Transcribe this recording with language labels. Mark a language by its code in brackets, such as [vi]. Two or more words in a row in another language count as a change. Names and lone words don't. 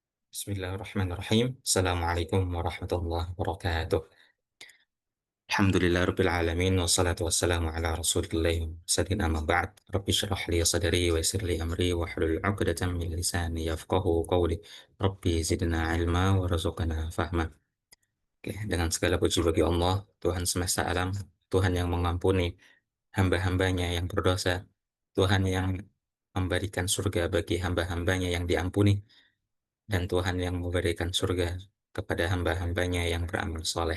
[ar] بسم الله الرحمن الرحيم. السلام عليكم ورحمة الله وبركاته. الحمد لله رب العالمين والصلاة والسلام على رسول الله سيدنا أما بعد. رب اشرح لي صدري ويسر لي أمري واحلل عقدة من لساني يفقهوا قولي. رب زدنا علما وارزقنا فهما. [id] Oke, dengan segala puji bagi Allah, Tuhan semesta alam, Tuhan yang mengampuni hamba-hambanya yang berdosa, Tuhan yang memberikan surga bagi hamba-hambanya yang diampuni, dan Tuhan yang memberikan surga kepada hamba-hambanya yang beramal soleh.